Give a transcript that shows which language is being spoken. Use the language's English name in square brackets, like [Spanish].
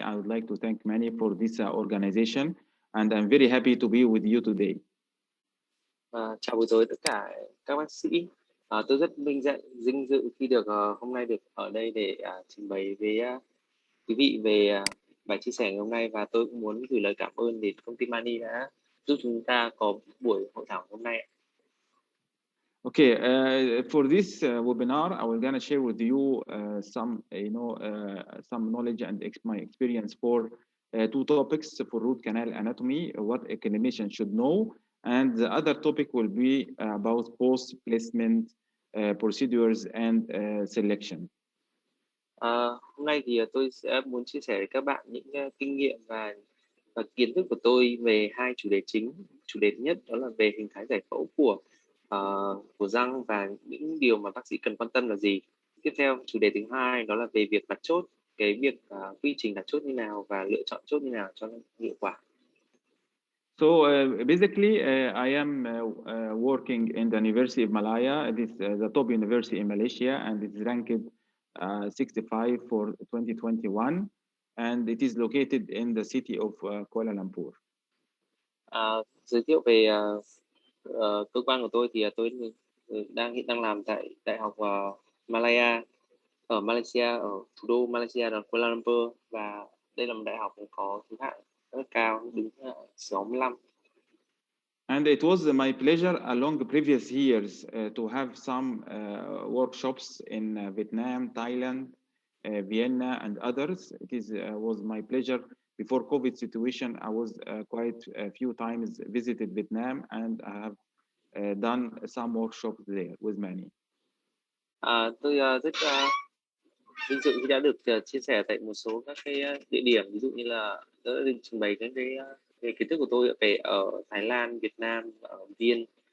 [English] I would like to thank Manny for this organization, and I'm very happy to be with you today. [Vietnamese] Chào buổi tối tất cả các bác sĩ. Tôi rất vinh dự khi được hôm nay được ở đây để trình bày với quý vị về bài chia sẻ ngày hôm nay, và tôi cũng muốn gửi lời cảm ơn đến công ty Mani đã giúp chúng ta có buổi hội thảo hôm nay. [English] Okay, for this webinar, I will gonna share with you some, some knowledge and my experience for two topics for root canal anatomy, what a clinician should know, and the other topic will be about post placement procedures and selection. [Vietnamese] Hôm nay thì tôi sẽ muốn chia sẻ với các bạn những kinh nghiệm và kiến thức của tôi về hai chủ đề chính. Chủ đề thứ nhất đó là về hình thái giải phẫu của răng và những điều mà bác sĩ cần quan tâm là gì. Tiếp theo, chủ đề thứ hai đó là về việc đặt chốt, cái việc quy trình đặt chốt như nào và lựa chọn chốt như nào cho nó hiệu quả. [English] So basically, I am working in the University of Malaya. It is the top university in Malaysia, and it's ranked 65 for 2021, and it is located in the city of Kuala Lumpur. [Vietnamese] Giới thiệu về cơ quan của tôi thì tôi hiện đang làm tại Đại học Malaya ở Malaysia, ở thủ đô Malaysia là Kuala Lumpur, và đây là một đại học có thứ hạng rất cao, đứng 65. [English] And it was my pleasure along the previous years to have some workshops in Vietnam, Thailand, Vienna, and others. It was my pleasure. Before COVID situation, I was quite a few times visited Vietnam, and I have done some workshops there with many. [Vietnamese] Tôi rất vinh dự khi đã được chia sẻ tại một số các cái địa điểm, ví dụ như là đã trình bày cái về kiến thức của tôi ở Thái Lan, Việt Nam, ở Viên.